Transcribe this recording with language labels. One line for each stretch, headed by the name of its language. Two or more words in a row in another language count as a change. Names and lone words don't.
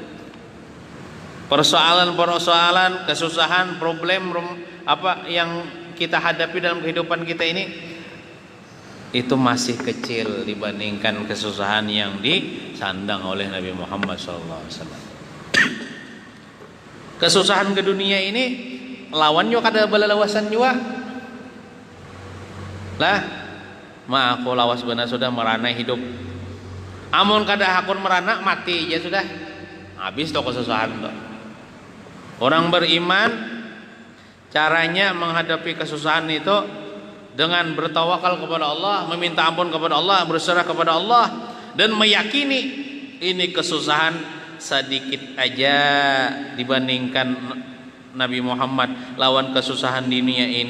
Indonesian: Persoalan, kesusahan, problem apa yang kita hadapi dalam kehidupan kita ini, itu masih kecil dibandingkan kesusahan yang disandang oleh Nabi Muhammad SAW.
Banjar: Kesusahan ke dunia ini lawan juga kada balalawasan juga lah. Aku lawas benar sudah merana hidup, amun kada hakun merana mati ya sudah.
Indonesian: habis tuh kesusahan tuh. Orang beriman caranya menghadapi kesusahan itu dengan bertawakal kepada Allah, meminta ampun kepada Allah, berserah kepada Allah, dan meyakini ini kesusahan sedikit aja dibandingkan Nabi Muhammad lawan kesusahan di dunia ini.